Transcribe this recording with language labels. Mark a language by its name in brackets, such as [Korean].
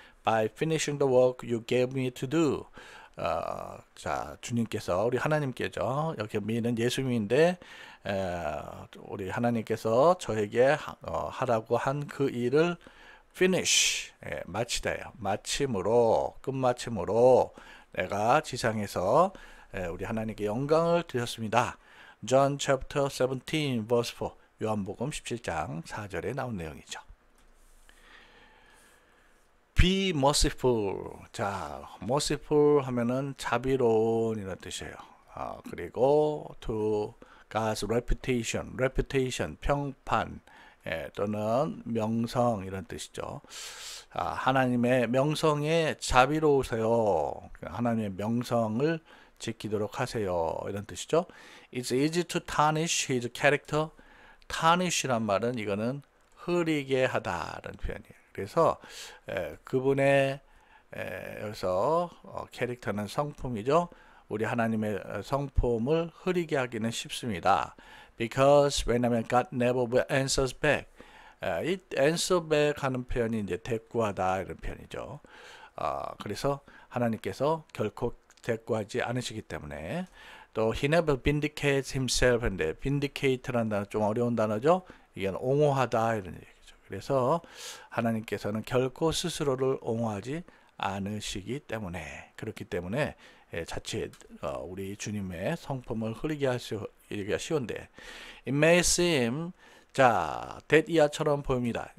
[English] By finishing the work you gave me to do. [Korean] 자, 주님께서 우리 하나님께죠. 여기 미는 예수님인데 우리 하나님께서 저에게 하라고 한 그 일을 finish 마치다예요. 끝마침으로 내가 지상에서 우리 하나님께 영광을 드렸습니다. John chapter 17 verse 4 요한복음 17장 4절에 나온 내용이죠. [English] Be merciful. [Korean] 자, merciful 하면은 자비로운 이런 뜻이에요. 그리고 to God's reputation, 평판 또는 명성 이런 뜻이죠. 하나님의 명성에 자비로우세요. 하나님의 명성을 지키도록 하세요. 이런 뜻이죠. [English] It's easy to tarnish his character. [Korean] tarnish란 말은 이거는 흐리게 하다라는 표현이에요. 그래서 그분의 여기서 캐릭터는 성품이죠. 우리 하나님의 성품을 흐리게 하기는 쉽습니다. [English] Because 왜냐하면 God never answers back. [Korean] 이 answer back 하는 표현이 이제 대꾸하다 이런 표현이죠. 그래서 하나님께서 결코 대꾸하지 않으시기 때문에 또 he never vindicates himself 인데 vindicate라는 단어 좀 어려운 단어죠. 이게 옹호하다 이런 얘기죠. 그래서 하나님께서는 결코 스스로를 옹호하지 않으시기 때문에 그렇기 때문에 자칫 우리 주님의 성품을 흐리게 하기가 쉬운데 it may seem 자 that 보입니다.